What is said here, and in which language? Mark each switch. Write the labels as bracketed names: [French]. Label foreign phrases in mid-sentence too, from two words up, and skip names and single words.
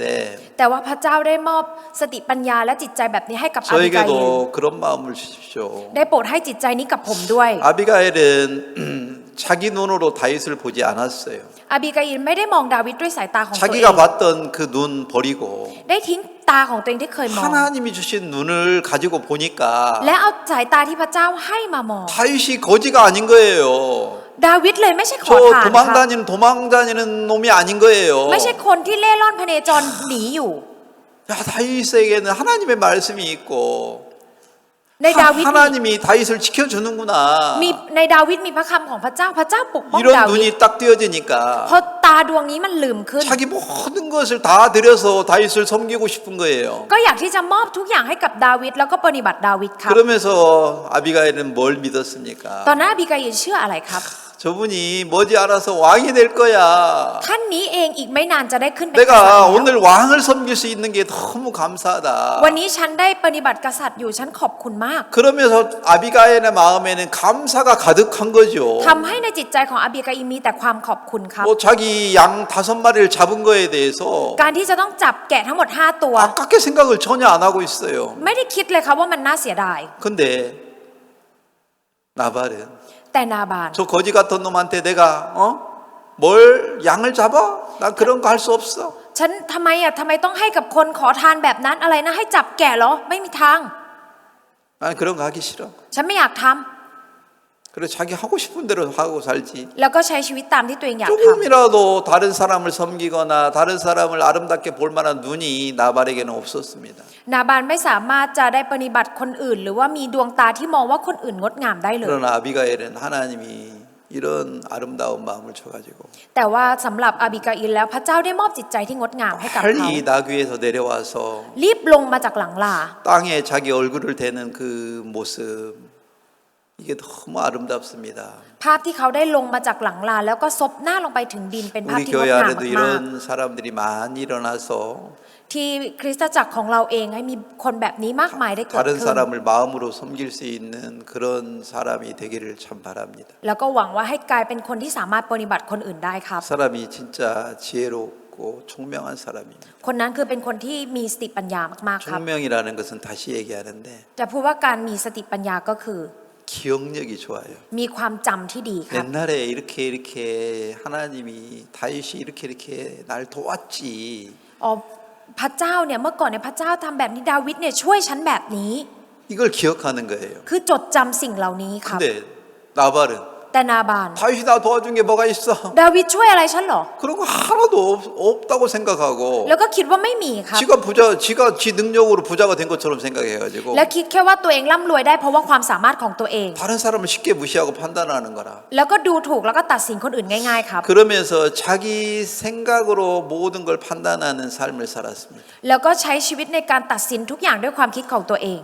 [Thai] แต่ว่าพระเจ้าได้มอบสติปัญญาและจิตใจแบบนี้ให้กับอาบิกาอิล [Korean] 저에게도 그런 마음을 주십시오. [Thai] ได้โปรดให้จิตใจนี้กับผมด้วย [Korean] 아비가엘은 자기 눈으로 다윗을 보지 않았어요. [Thai] อาบิกาอิลไม่ได้มองดาวิดด้วยสายตาของตัวเอง [Korean] 자기가 봤던 그 눈 버리고 [Thai] ได้ทิ้งตาของตัวเองที่เคยมอง [Korean] 하나님이 주신 눈을 가지고 보니까 [Thai] และเอาสายตาที่พระเจ้าให้มามอง [Korean] 다윗이 거지가 아닌 거예요. [Thai] ดาวิดเลยไม่ใช่ขอ [Korean] 저 [Thai] ทานครับ [Korean] 도망다니는 놈이 아닌 거예요. [Thai] ไม่ใช่คนที่เล่ร่อนพเนจรหนีอยู่ [Korean] 야, 다윗에게는 하나님의 말씀이 있고 [Thai] ในดาวิด [Korean] 하나님이 다윗을 지켜주는구나. [Thai] มีในดาวิดมีพระคำของพระเจ้าพระเจ้าปกป้อง [Korean] 이런 [Thai] ดาวิด [Korean] 눈이 딱 띄어지니까 [Thai] เพราะตาดวงนี้มันลืมขึ้น [Korean] 자기 모든 것을 다 들여서 다윗을 섬기고 싶은 거예요. [Thai] ก็อยากที่จะมอบทุกอย่างให้กับดาวิดแล้วก็ปฏิบัติดาวิดครับ [Korean] 그러면서 아비가일은 뭘 믿었습니까? [Thai] ตอนนั้นอาบิกาอิลเชื่ออะไรครับ [Korean] 저분이 머지않아서 왕이 될 거야. [Thai] ท่านนี้เองอีกไม่นานจะได้ขึ้นเป็นกษัตริย์ [Korean] 내가 [Thai] แล้ว [Korean] 오늘 왕을 섬길 수 있는 게 너무 감사하다. [Thai] วันนี้ฉันได้ปฏิบัติกษัตริย์อยู่ฉันขอบคุณมาก [Korean] 그러면서 아비가일의 마음에는 감사가 가득한 거죠. [Thai] ทำให้ในจิตใจของอาบิกาอิลมีแต่ความขอบคุณครับ [Korean] 뭐 자기 양 5마리를 잡은 거에 대해서 [Thai] การที่จะต้องจับแกะทั้งหมด5ตัว [Korean] 아깝게 생각을 전혀 안 하고 있어요. [Thai] ไม่ได้คิดเลยครับว่ามันน่าเสียดาย [Korean] 근데 나발은 [Thai] แต่นาบาน [Korean] 저 거지 같은 놈한테 내가 뭘 양을 잡아? 난 그런 거 할 수 없어. [Thai] ฉันทำไมต้องให้กับคนขอทานแบบนั้นอะไรนะให้จับแกะเหรอไม่มีทาง [Korean] 난 그런 거 하기 싫어. [Thai] ฉันไม่อยากทำ [Korean] 그래 자기 하고 싶은 대로 하고 살지. [Thai] แล้วก็ใช้ชีวิตตามที่ตัวเองอยากท [Korean] 조금이라도 다른 사람을 섬기거나 다른 사람을 아름답게 볼 만한 눈이 나발에게는 없었습니다. [Thai] ำนาบานไม่สามารถจะได้ปฏิบัติคนอื่น หรือว่ามีดวงตาที่มองว่าคนอื่นงดงามได้เลย [Korean] 그러나 아비가엘은 하나님이 이런 아름다운 마음을 줘가지고 [Thai] แต่ว่าสำหรับอาบิกาอิลแล้วพระเจ้าได้มอบจิตใจที่งดงามให้กับเขา [Korean] 빨리 나귀에서 내려와서 [Thai] รีบลงมาจากหลังลา [Korean] 땅에 자기 얼굴을 대는 그 모습 이게 너무 아름답습니다. [Thai] ภาพที่เขาได้ลงมาจากหลังลาแล้วก็ซบหน้าลงไปถึงดินเป็นภาพ [Korean] 우리 [Thai] ที่งด [Korean] 교회 [Thai] งาม [Korean] 안에도 [Thai] มาก [Korean] 이런 사람들이 많이 일어나서 [Thai] ๆที่คริสตจักรของเราเองให้มีคนแบบนี้มากมายได้เกิด [Korean] 다른 [Thai] ขึ้น [Korean] 사람을 마음으로 섬길 수 있는 그런 사람이 되기를 참 바랍니다. [Thai] แล้วก็หวังว่าให้กลายเป็นคนที่สามารถปฏิบัติคนอื่นได้ครับ [Korean] 사람이 진짜 지혜롭고 총명한 사람입니다. [Thai] คนนั้นคือเป็นคนที่มีสติปัญญามากๆครับ [Korean] 총명이라는 것은 다시 얘기하는데 [Thai] จะพูดว่าการมีสติปัญญาก็คือ [Korean] 기억력이 좋아요. [Thai] มีความจำที่ดีครับ [Korean] 옛날에 이렇게 하나님이 다윗이 이렇게 날 도왔지. [Thai] อ๋อพระเจ้าเนี่ยเมื่อก่อนเนี่ยพระเจ้าทำแบบนี้ดาวิดเนี่ยช่วยฉันแบบนี้ [Korean] 이걸 기억하는 거예요. [Thai] คือจดจำสิ่งเหล่านี้ครับ [Korean] 근데 나발은 [Thai] แต่นาบาน [Korean] 다윗이 나 도와준 게 뭐가 있어? [Thai] ดาวิดช่วยอะไรฉันเหรอ [Korean] 그런 거 하나도 없다고 생각하고 [Thai] แล้วก็คิดว่าไม่มีครับ [Korean] 지가 지 능력으로 부자가 된 것처럼 생각해가지고 [Thai] และคิดแค่ว่าตัวเองร่ำรวยได้เพราะว่าความสามารถของตัวเอง [Korean] 다른 사람을 쉽게 무시하고 판단하는 거라. [Thai] แล้วก็ดูถูกแล้วก็ตัดสินคนอื่นง่ายๆครับ [Korean] 그러면서 자기 생각으로 모든 걸 판단하는 삶을 살았습니다. [Thai] แล้วก็ใช้ชีวิตในการตัดสินทุกอย่างด้วยความคิดของตัวเอง